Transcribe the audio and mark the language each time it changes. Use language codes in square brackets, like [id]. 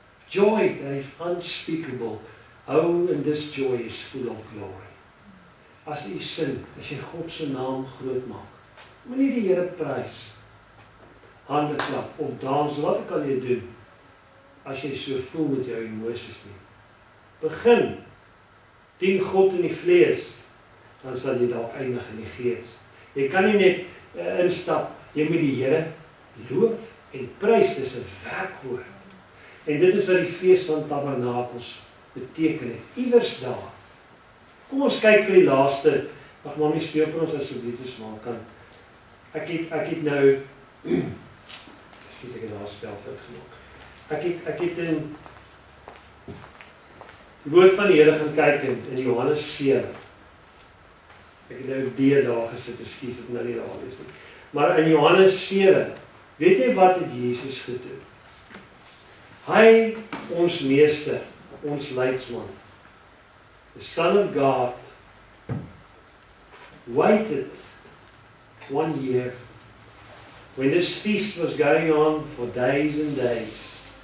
[en] Joy that is unspeakable. Oh, and this joy is full of glory. [af] As jy sing, as jy God se naam groot maak, moenie die Here prys, hande klap of dans, wat ook al jy doen, as jy so voel met jou emosies nie. Begin, dien God in die vlees, dan sal jy dalk eindig in die Gees. Jy kan nie net instap, jy moet die Here loof en prys, dis 'n werkwoord. En dit is wat die fees van Tabernakels beteken het, iewers daar. Kom ons kyk vir die laaste, mag Mami speel vir ons asseblief eens maar kan. Ek het nou, ekskuus ek het daar spelfout gemaak. Ek het in die woord van die Here gaan kyk in Johannes 7. Ek het nou D daar gesit, ekskuus dit nou nie daar is nie. Maar in Johannes 7, weet jy wat het Jesus gedoen? Hy, ons meester, ons leidsman, [en] the Son of God, waited 1 year when this feast was going on for days and days,